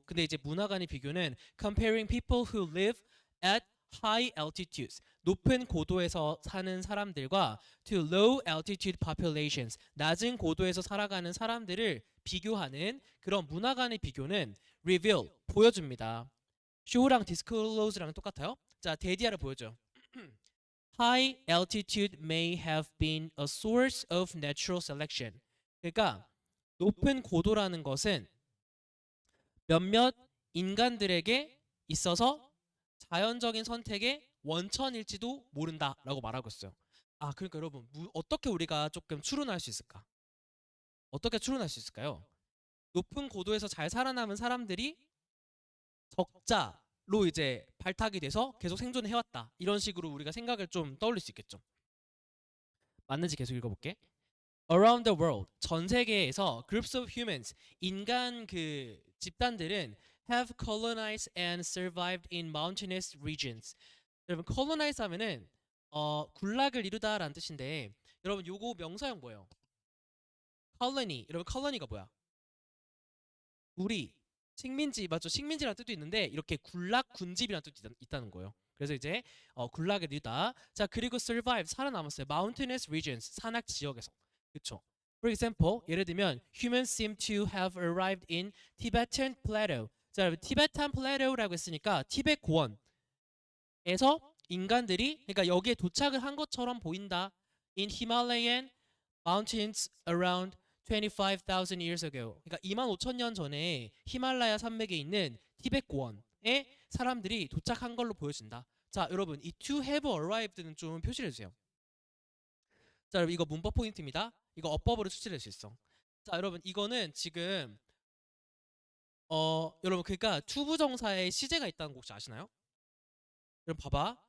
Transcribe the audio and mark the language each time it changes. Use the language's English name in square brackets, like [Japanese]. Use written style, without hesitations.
[Korean] 근데 이제 문화 간의 비교는 [English] comparing people who live at high altitudes. [Korean] 높은 고도에서 사는 사람들과 [English] to low altitude populations. [Korean] 낮은 고도에서 살아가는 사람들을 비교하는 그런 문화 간의 비교는 reveal. 보여줍니다. show랑 disclose랑 똑같아요. 자, 데디아를 보여줘. [English] High altitude may have been a source of natural selection. [Korean] 그러니까 높은 고도라는 것은 몇몇 인간들에게 있어서 자연적인 선택의 원천일지도 모른다라고 말하고 있어요. 아, 그러니까 여러분 어떻게 우리가 조금 추론할 수 있을까? 어떻게 추론할 수 있을까요? 높은 고도에서 잘 살아남은 사람들이 적자로 이제 발탁이 돼서 계속 생존을 해왔다. 이런 식으로 우리가 생각을 좀 떠올릴 수 있겠죠. 맞는지 계속 읽어볼게. [English] Around the world, [Korean] 전 세계에서 [English] groups of humans, [Korean] 인간 그 집단들은 [English] have colonized and survived in mountainous regions. [Korean] 여러분 colonize 하면은 군락을 이루다라는 뜻인데 여러분 요거 명사형 뭐예요? colony. 여러분 colony가 뭐야? 우리 식민지 맞죠? 식민지라는 뜻도 있는데 이렇게 군락 군집이라는 뜻도 있다는 거예요. 그래서 이제 군락을 이루다. 자, 그리고 survive 살아남았어요. [English] mountainous regions [Korean] 산악 지역에서. 그렇죠? [English] For example, [Korean] 예를 들면 [English] humans seem to have arrived in Tibetan plateau. [Korean] 자, 여러분 티베탄 플레이토라고 했으니까 티베트 고원에서 인간들이 그러니까 여기에 도착을 한 것처럼 보인다. [English] In Himalayan mountains around 25,000 years ago. [Korean] 그러니까 25,000년 전에 히말라야 산맥에 있는 티베트 고원에 사람들이 도착한 걸로 보여진다. 자, 여러분 이 [English] to have arrived [Korean] 는 좀 표시를 해주세요. 자, 여러분 이거 문법 포인트입니다. 이거 어법으로 추출할 수 있어. 자, 여러분 이거는 지금 여러분 그러니까 투부정사에 시제가 있다는 거 혹시 아시나요? 여러분 봐봐.